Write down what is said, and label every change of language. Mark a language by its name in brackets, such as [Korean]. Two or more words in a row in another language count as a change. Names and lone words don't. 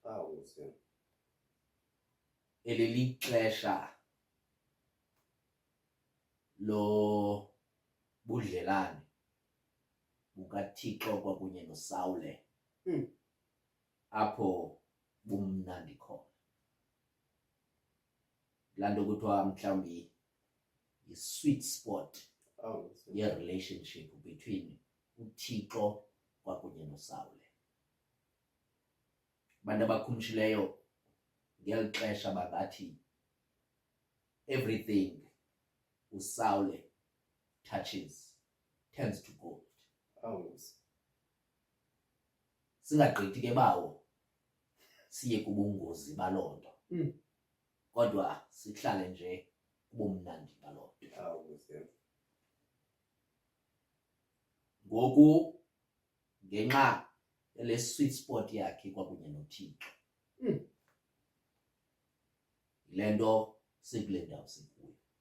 [Xhosa] Eli lixesha lo budlelane bukaThixo kwakunye noSawule apho bumnandi khona. Laa nto kuthiwa mhlawumbi yi- [English] sweet spot [Xhosa] ye- [English] relationship between [Xhosa] uThixo kwakunye noSawule. Abantu abakhumshileyo ngeli xesha bangathi [English] everything uSawule touches turns to gold. [Xhosa] Singagqithi ke bawo siye kubungozi baloo nto, kodwa sihlale nje kubumnandi baloo nto. Ngoku ngenxa yale [English] sweet spot [Xhosa] yakhe kwakunye noThixo, yile nto sikule ndawo sikuyo.